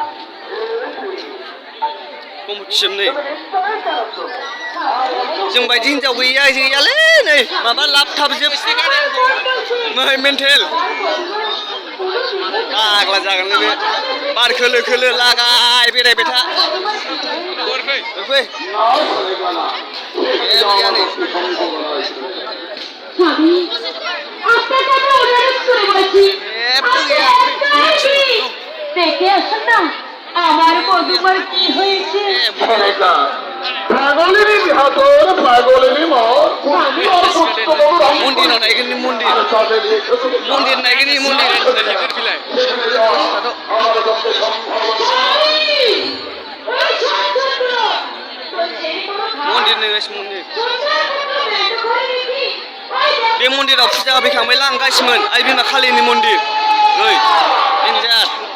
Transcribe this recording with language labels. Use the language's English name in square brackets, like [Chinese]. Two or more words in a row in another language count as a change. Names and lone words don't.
[Bodo] सम्पति जोबनै जों बायदि हिनजाव गैयालै नै माबा लाब थाबजोब मेन्टेल फाग्ला जागोनलै बे बार खोलो खोलो लागाय बेरायबाय था फै गैया नै [Bangla] দেখে আসুন না আমার বধূমার কি হয়েছে [Bodo] मन्दिर नाइगिनि मन्दिर नाइगिनि मन्दिर मन्दिर मन्दिर बे मन्दिराव फुजा होफैखांबायला आं गासिमोन आइ बिमा खालिनि मन्दिर नै देन्जार